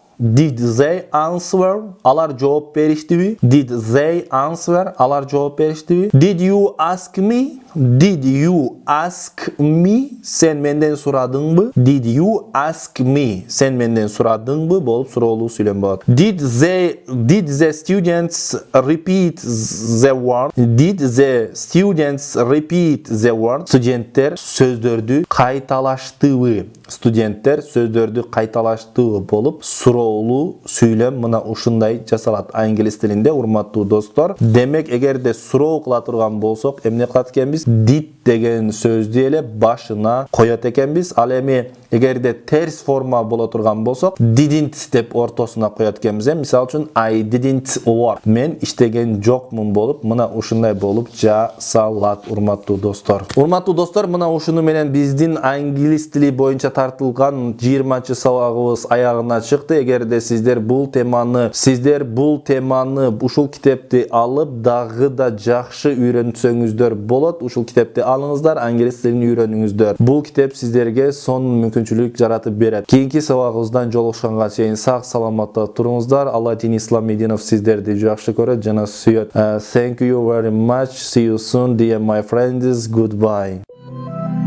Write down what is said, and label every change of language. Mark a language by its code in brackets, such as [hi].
[en] Did they answer? [ky] Алар жооп бериштиби? [en] Did they answer? [ky] Алар жооп бериштиби? [en] Did you ask me? Did you ask me? [ky] Сен менден сурадыңбы? [en] Did you ask me? [ky] Сен менден сурадыңбы? Болуп суроолуу сүйлөм болот. [en] Did the students repeat the word? Did the students repeat the word? [ky] Студенттер сөздөрдү кайталаштыбы? Студенттер сөздөрдү кайталаштыбы болуп суроолуу сүйлөм мына ушундай жасалат англис тилинде, урматтуу достор. Демек, эгерде суроо кыла турган болсок, эмне кылат экенбиз? Did деген сөздү эле башына коёт экенбиз. Ал эми эгерде терс форма боло турган болсок, didn't деп ортосуна коёт экенбиз. Мисал үчүн, [en] I didn't work. [ky] Мен иштеген жокмун болуп, мына ушундай болуп жасалат, урматтуу достор. Урматтуу достор, мына ушуну менен биздин англис тили боюнча тартылган 20-чы сабагыбыз аягына чыкты. Эгерде сиздер бул теманы ушул китепти алып дагы да жакшы үйрөнсөңүздөр болот. Ушул китепти алыңыздар, англис тилин үйрөнүңүздөр. Бул китеп сиздерге сонун мүмкүнчүлүк жаратып берет. Кийинки сабагыбыздан жолугушканга чейин сак саламатта туруңуздар. Алла Дин Ислам Мединов сиздерди жакшы көрөт жана сүйөт. [en] Thank you very much. See you soon, dear my friends. Goodbye.